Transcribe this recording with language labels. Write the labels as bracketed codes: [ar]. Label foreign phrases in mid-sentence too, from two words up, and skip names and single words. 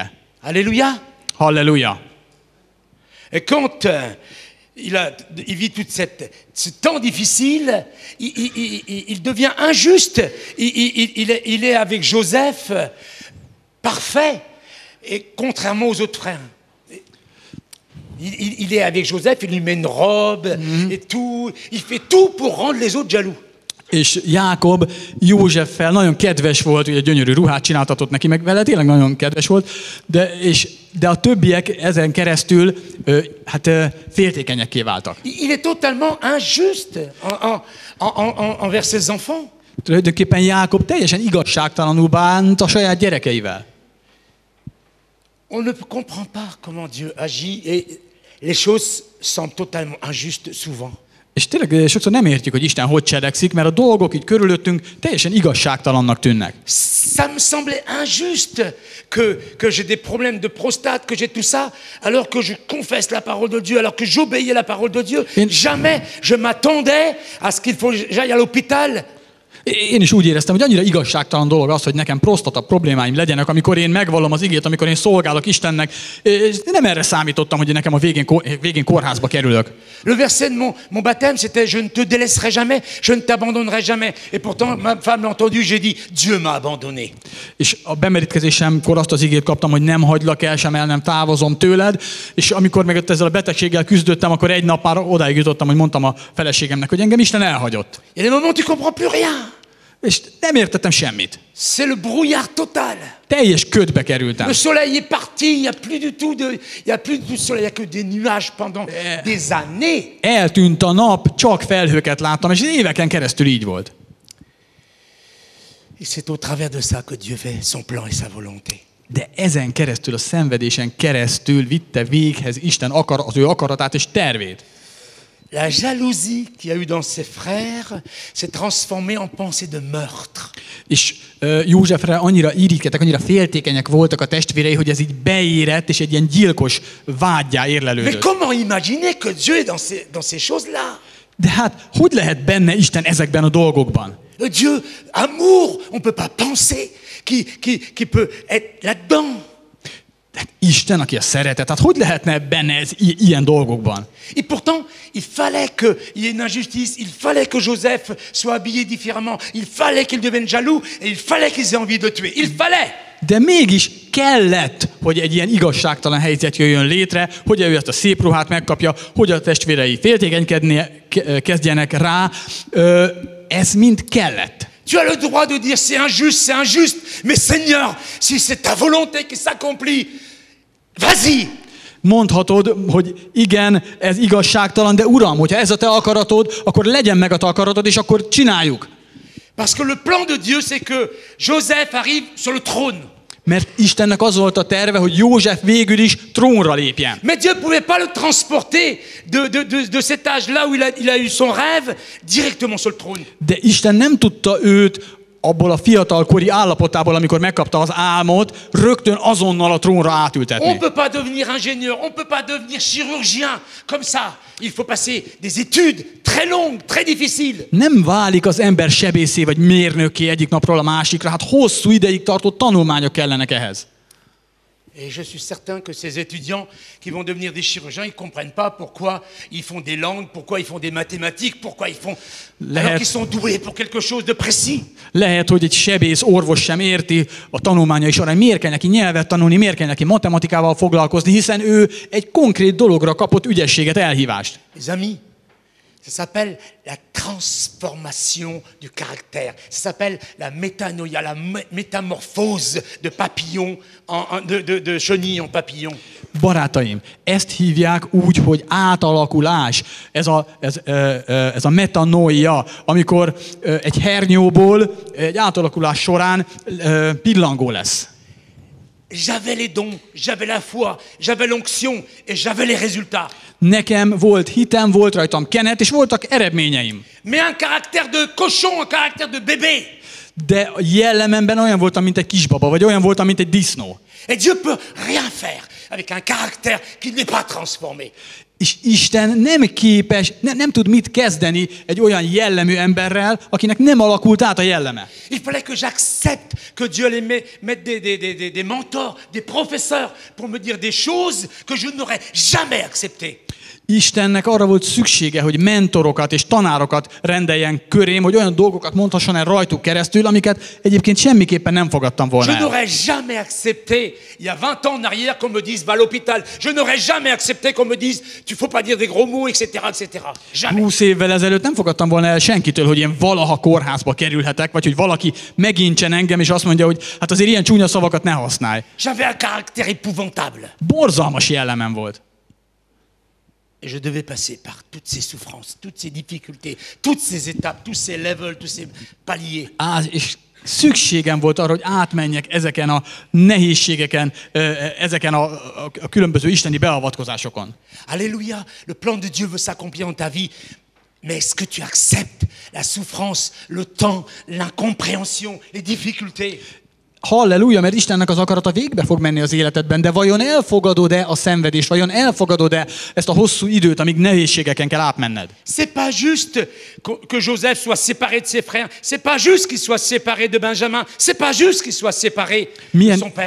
[fr] Alléluia. [hu] Halleluja. [fr] Et quand il vit ce temps difficile, il devient injuste. Il est avec Joseph parfait, et contrairement aux autres frères. Il est avec Joseph, il lui met une robe et tout. Il fait tout pour rendre les autres jaloux. [hu] És Jákob Józseffel nagyon kedves volt, ugye gyönyörű ruhát csináltatott neki, meg vele tényleg nagyon kedves volt, de a többiek ezen keresztül féltékenyekké váltak. [fr] Il est totalement injuste envers ses enfants. [hu] Tulajdonképpen Jákob teljesen igazságtalanul bánt a saját gyerekeivel. [fr] On ne comprend pas comment Dieu agit et les choses semblent totalement injustes souvent. [hu] És tényleg sokszor nem értjük, hogy Isten hogy cselekszik, mert a dolgok így körülöttünk teljesen igazságtalannak tűnnek. [fr] Ça me semblait injuste que j'ai des problèmes de prostate, que j'ai tout ça, alors que je confesse la parole de Dieu, alors que j'obéis à la parole de Dieu. Jamais je m'attendais à ce qu'il faut que j'aille à l'hôpital. [hu] Én is úgy éreztem, hogy annyira igazságtalan dolog az, hogy nekem prostata problémáim legyenek, amikor én megvallom az igét, amikor én szolgálok Istennek. És nem erre számítottam, hogy nekem a végén kórházba kerülök. [fr] Le verset de mon baptême, c'était « Je ne te délaisserai jamais, je ne t'abandonnerai jamais ». Et pourtant, ma femme l'a entendu, j'ai dit « Dieu m'a abandonné ». [hu] És a bemerítkezésemkor azt az igét kaptam, hogy nem hagylak el, sem el nem távozom tőled. És amikor meg ezzel a betegséggel küzdöttem, akkor egy nap már odáig jutottam, hogy mondtam a feleségemnek, hogy engem Isten elhagyott. [fr] Il y a des moments où tu comprends plus rien. [hu] És nem értettem semmit. [fr] C'est le brouillard total. [hu] Teljes ködbe kerültem. [fr] Le soleil est parti, il n'y a plus du tout de soleil, il n'y a que des nuages pendant des années. [hu] Eltűnt a nap, csak felhőket láttam, és éveken keresztül így volt. [fr] Et c'est au travers de ça que Dieu fait son plan et sa volonté. [hu] De ezen keresztül, a szenvedésen keresztül vitte véghez Isten az ő akaratát és tervét. [fr] La jalousie qu'il y a eu dans ses frères s'est transformée en pensée de meurtre. [hu] És Józsefre annyira irigykedtek, annyira féltékenyek voltak a testvérei, hogy ez így beérett, és egy ilyen gyilkos vággyá [fr] Mais [hu] érlelődött. [fr] comment imaginer que Dieu est dans ces choses-là? [hu] De hát, hogy lehet benne Isten ezekben a dolgokban? [fr] Le Dieu amour, on ne peut pas penser qui peut être là-dedans. [hu] De Isten, aki a szeretet, hát hogy lehetne benne ez ilyen dolgokban? [fr] Et pourtant, il fallait qu'il y ait une injustice, il fallait que Joseph soit habillé différemment, il fallait qu'il devienne jaloux et il fallait qu'ils aient envie de le tuer. Il fallait! [hu] De mégis kellett, hogy egy ilyen igazságtalan helyzet jöjjön létre, hogy ő ezt a szép ruhát megkapja, hogy a testvérei féltékenykedni kezdjenek rá. Ez mind kellett. [fr] Tu as le droit de dire c'est injuste, mais Seigneur, si c'est ta volonté qui s'accomplit, vas-y! [hu] Mondhatod, hogy igen, ez igazságtalan, de Uram, hogyha ez a te akaratod, akkor legyen meg a te akaratod, és akkor csináljuk. [fr] Parce que le plan de Dieu, c'est que Joseph arrive sur le trône. [hu] Mert Istennek az volt a terve, hogy József végül is trónra lépjen. [fr] Mais Dieu ne pouvait pas le transporter de cet âge-là où il a eu son rêve directement sur le trône. [hu] De Isten nem tudta őt abból a fiatalkori állapotából, amikor megkapta az álmot, rögtön azonnal a trónra [fr] On [hu] átültetni. [fr] ne peut pas devenir ingénieur, on ne peut pas devenir chirurgien comme ça. Il faut passer des études très longues, très difficiles. [hu] Nem válik az ember sebészé vagy mérnökké egyik napról a másikra, hát hosszú ideig tartó tanulmányok kellenek ehhez. [fr] Et je suis certain que ces étudiants qui vont devenir des chirurgiens, ils ne comprennent pas pourquoi ils font des langues, pourquoi ils font des mathématiques, pourquoi ils font... Alors qu'ils sont doués pour quelque chose de précis. [hu] Lehet, hogy egy sebész orvos sem érti a tanulmányai során, miért kell neki nyelvet tanulni, miért kell neki matematikával foglalkozni, hiszen ő egy konkrét dologra kapott ügyességet, elhívást. [fr] Les amis, ça s'appelle la transformation du caractère. Ça s'appelle la métanoïa, la métamorphose de papillon, de chenille en papillon. [hu] Barátaim, ezt hívják úgy, hogy átalakulás. Ez a metanoia, amikor egy hernyóból egy átalakulás során pillangó lesz. [fr] J'avais les dons, j'avais la foi, j'avais l'onction et j'avais les résultats. [hu] Nekem volt hitem, volt rajtam kenet, és voltak eredményeim. [fr] Mais un caractère de cochon, un caractère de bébé. [hu] De a jellememben olyan voltam, mint egy kisbaba, vagy olyan voltam, mint egy disznó. [fr] Et Dieu peut rien faire avec un caractère qui n'est pas transformé. [hu] És Isten nem képes, nem tud mit kezdeni egy olyan jellemű emberrel, akinek nem alakult át a jelleme. [fr] Il fallait que j'accepte que Dieu allait mettre des mentors, des professeurs pour me dire des choses que je n'aurais jamais acceptées. [hu] Istennek arra volt szüksége, hogy mentorokat és tanárokat rendeljen körém, hogy olyan dolgokat mondhasson el rajtuk keresztül, amiket egyébként semmiképpen nem fogadtam volna [fr] Je [hu] el. [fr] n'aurais jamais accepté, il y a 20 ans en arrière, qu'on me dise va à l'hôpital. Je n'aurais jamais accepté qu'on me dise tu faut pas dire des gros mots, etc., etc. Jamais. [hu] 20 évvel ezelőtt nem fogadtam volna el senkitől, hogy én valaha kórházba kerülhetek, vagy hogy valaki megintsen engem, és azt mondja, hogy hát azért ilyen csúnya szavakat ne használj. [fr] J'avais un caractère épouvantable. [hu] Borzalmas jellemem volt. [fr] Et je devais passer par toutes ces souffrances, toutes ces difficultés, toutes ces étapes, tous ces levels, tous ces paliers. [hu] És Szükségem volt arra, hogy átmenjek ezeken a nehézségeken, ezeken a különböző isteni beavatkozásokon. [fr] Alléluia, le plan de Dieu veut s'accomplir dans ta vie. Mais est-ce que tu acceptes la souffrance, le temps, l'incompréhension, les difficultés? [hu] Halleluja, mert Istennek az akarata végbe fog menni az életedben, de vajon elfogadod-e a szenvedést, vajon elfogadod-e ezt a hosszú időt, amíg nehézségeken kell átmenned? [fr] C'est pas juste que Joseph soit séparé de ses frères, c'est pas juste qu'il soit séparé de Benjamin, c'est pas juste qu'il soit séparé de son père.